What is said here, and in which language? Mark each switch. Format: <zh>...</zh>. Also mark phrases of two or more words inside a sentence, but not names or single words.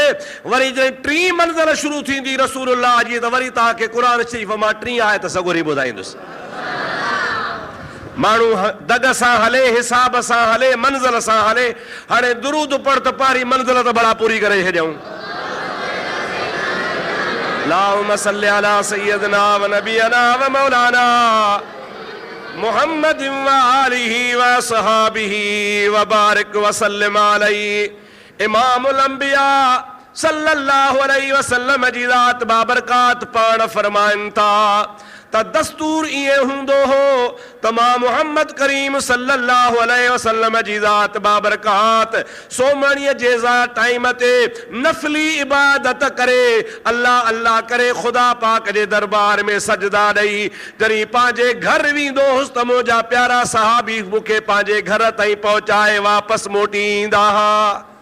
<sd>वरी जॾहिं टीं मंज़िल शुरू थींदी रसूलुल्लाह जी, त वरी तव्हांखे क़ुरान शरीफ़ मां टीं आयत सगोरी ॿुधाईंदुसि। माण्हू दग सां हले, हिसाब सां हले, मंज़िल सां हले। हाणे दुरूद पढ़ त पहिरीं मंज़िल त भला पूरी करे छॾियऊं।</sd> <ar>اللهم صل على سيدنا ونبينا ومولانا محمد وآله وصحبه وبارك وسلم عليه. إمام الأنبياء صلى الله عليه وسلم</ar> <sd>जी ज़ात बाबरकात पाण फरमाइनि था त दस्तूर ईअं हूंदो हो त मां मुहम्मद करीम</sd> <ar>صلى الله عليه وسلم</ar> <sd>जी ज़ात बाबरकात सोमणीअ जे टाइम ते नफ़ली इबादत करे, अल्लाह अल्लाह करे, ख़ुदा पाक जे दरबार में सजदा ॾेई जॾहिं पंहिंजे घर वेंदो हुउसि त मुंहिंजा प्यारा सहाबी मूंखे पंहिंजे घर ताईं पहुचाए वापसि मोटी ईंदा हुआ।</sd>